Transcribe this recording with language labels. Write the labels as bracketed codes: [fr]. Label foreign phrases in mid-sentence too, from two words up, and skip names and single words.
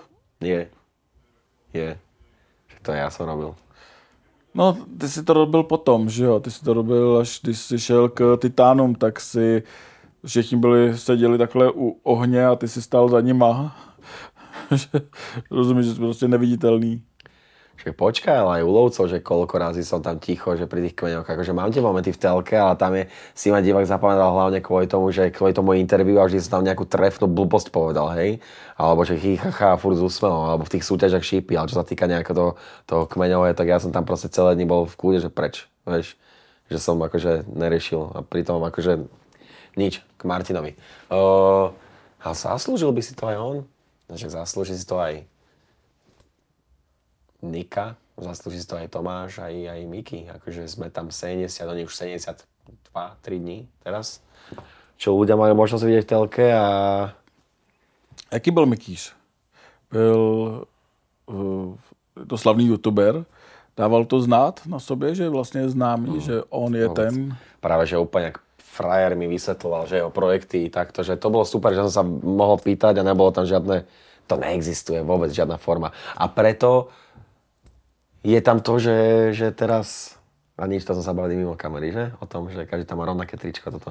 [cs] Je. To já jsem robil. No, ty si to robil potom, že jo? Ty si to robil, až když jsi šel k Titánům, tak si všichni seděli takhle u ohně a ty si stál za nima. Rozumíš, že jsi prostě neviditelný. [sk] Že počkaj, ale aj u lovcov, že koľko razy som tam ticho, že pri tých kmeňoch, akože mám tie momenty v telke, ale tam si ma divák zapamätal hlavne kvôli tomu, že kvôli tomu interviu a vždy som tam nejakú trefnú blbosť povedal, hej? Alebo že chichacha furt s úsmevom, alebo v tých súťažach šípi, ale čo sa týka nejakého toho kmeňového, tak ja som tam proste celé dni bol v kľude, že preč, vieš? Že som akože neriešil a pritom akože nič k Martinovi. A zaslúžil by si to aj on? Že zaslúži si to aj Nika, zaslúži si to aj Tomáš, aj Miky. Akože sme tam 70, oni už 72, 3 dní teraz. Čo ľudia majú možnosť vidieť v telke a... [cs] Jaký byl Mikýř? Byl to slavný youtuber. Dával to znát na sobě, že vlastně je známý, že on je ten... [sk] Práve, že úplne jak frajer mi vysvetloval, že jeho projekty takto, že to bolo super, že som sa mohol pýtať a nebolo tam žiadne... To neexistuje vôbec, žiadna forma. A preto je tam to, že teraz... A nič, to som sa bavil mimo kamery, že? O tom, že každý tam má rovnaké tričko, toto.